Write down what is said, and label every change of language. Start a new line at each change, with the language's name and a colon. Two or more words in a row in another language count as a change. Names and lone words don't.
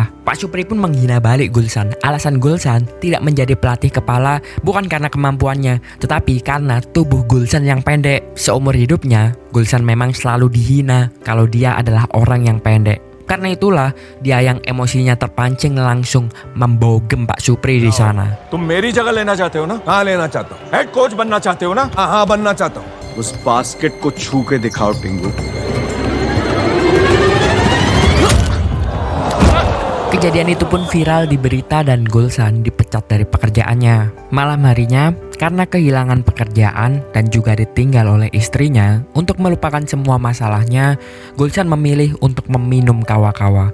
Indonesian: Pak Supri pun menghina balik Gulsan. Alasan Gulsan tidak menjadi pelatih kepala bukan karena kemampuannya, tetapi karena tubuh Gulsan yang pendek. Seumur hidupnya, Gulsan memang selalu dihina kalau dia adalah orang yang pendek. Karena itulah dia yang emosinya terpancing langsung membogem Pak Supri di sana.
Hindi: तुम मेरी जगह लेना चाहते हो ना? हाँ लेना चाहता हूँ।
English: head coach
Hindi: बनना चाहते हो ना? हाँ हाँ बनना चाहता हूँ। उस बास्केट को छू के दिखाओ टिंगू।
Indonesian: Kejadian itu pun viral di berita dan Gulsan dipecat dari pekerjaannya. Malam harinya, karena kehilangan pekerjaan dan juga ditinggal oleh istrinya, untuk melupakan semua masalahnya, Gulsan memilih untuk meminum kawa-kawa.